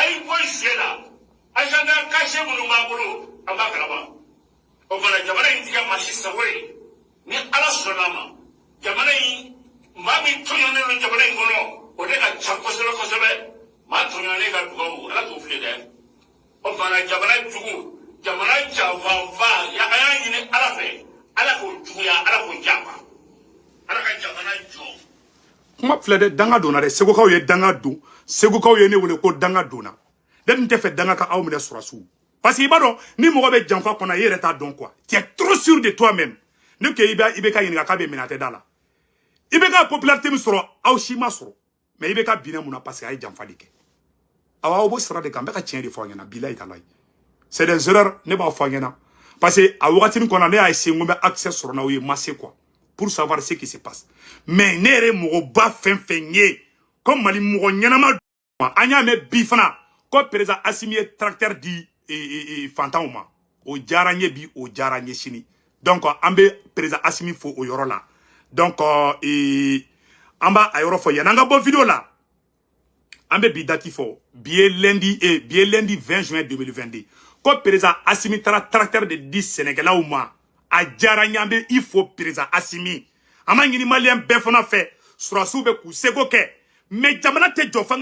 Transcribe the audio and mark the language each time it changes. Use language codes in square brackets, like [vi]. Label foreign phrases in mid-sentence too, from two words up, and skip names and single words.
[bm] ye bɔ zen la [fr] agenda caché [bm] minnu b'a bolo an b'a kalama o kumana jamana in tigɛ maa si sago ye ni Ala sɔnna a ma jamana in maa min tɔɲɔnnen don jamana in kɔnɔ o de ka ca kosɛbɛ maa tɔɲɔnnen ka dugawu Ala t'o fili dɛ o kumana jamana jugu jamana janfanba a y'a ɲini Ala fɛ Ala k'o juguya Ala k'o janfa Ala ka jamana jɔ kuma filɛ dɛ danga donna dɛ segukaw ye danga don segukaw ye ne wele ko danga donna ne tun tɛ fɛ danga ka aw minɛ surasiw [fr] parce que [bm] i b'a dɔn ni mɔgɔ bɛ janfa kɔnɔ i yɛrɛ t'a dɔn [fr] quoi tu es trop sûr de toi même [bm] ne ko i bɛ ka ɲininka k'a bɛ minɛ a tɛ da la i bɛ ka popularité min sɔrɔ aw si ma sɔrɔ mais i bɛ ka binɛ mun na [fr] parce que [bm] a ye janfa de kɛ aw b'o sira de kan n bɛ ka tiɲɛ de fɔ aw ɲɛna [ar] بالله تالله [fr] c'est des erreurs [bm] ne b'a fɔ aw ɲɛna [fr] parce que [bm] a wagati min kɔnɔ ne y'a essayé n ko n bɛ accès sɔrɔ n'aw ye ma se [fr] quoi pour savoir ce qui se passe [bm] mais ne yɛrɛ mɔgɔ ba fɛn fɛn ye ko Mali mɔgɔ ɲɛnama an y'a mɛn bi fana ko président Assimi ye tracteur di fantanw ma o diyara n ye bi o diyara n ye sini donc an bɛ président Assimi fo o yɔrɔ la donc an b'a a yɔrɔ fɔ yan'an ka bɔ vidéo la an bɛ bi date fɔ bi ye [fr] lundi 20 juin 2022 [bm] ko président Assimi taara tracteur de di Sénégalais ma a diyara n ye an bɛ i fo président Assimi an ma ɲini maliyɛn bɛɛ fana fɛ surasiw bɛ k'u seko kɛ mais jamana tɛ jɔ f'an